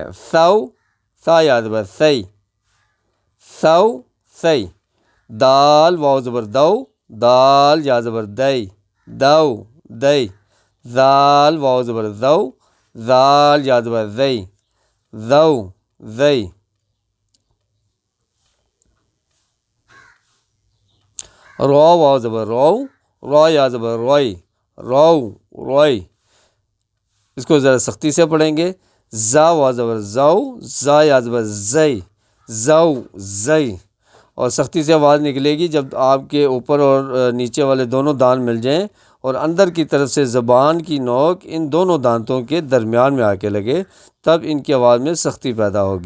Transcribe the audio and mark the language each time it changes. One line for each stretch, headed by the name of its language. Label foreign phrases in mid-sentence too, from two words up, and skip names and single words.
Urdu: سو، سا یا زبر سی، سو سی۔ دال واو زبر دو، دال یا زبر دئی، دو دئی۔ زال واو زبر زو، زال یا زبر زئی، زو زئی۔ رو واو زبر رو، رو یا زبر روئی، رو روئی، اس کو ذرا سختی سے پڑھیں گے۔ زا واو زبر زو، زا یا زبر زئی، زو زئی۔ اور سختی سے آواز نکلے گی جب آپ کے اوپر اور نیچے والے دونوں دانت مل جائیں اور اندر کی طرف سے زبان کی نوک ان دونوں دانتوں کے درمیان میں آ کے لگے، تب ان کی آواز میں سختی پیدا ہوگی۔